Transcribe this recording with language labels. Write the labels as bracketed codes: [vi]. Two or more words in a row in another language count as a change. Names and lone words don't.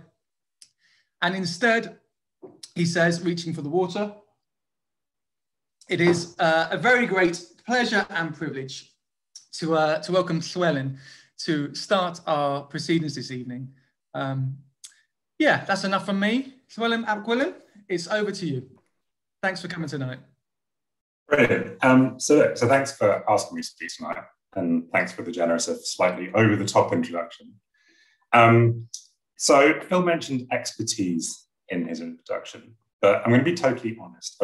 [en] And instead, he says, reaching for the water, it is a very great pleasure and privilege to welcome Llywelyn to start our proceedings this evening. Yeah, that's enough from me. Llywelyn ap Gwilym, it's over to you. Thanks for coming tonight. Brilliant. So thanks for asking me to speak tonight, and thanks for the generous, slightly over-the-top introduction. So Phil mentioned expertise in his introduction, but I'm going to be totally honest.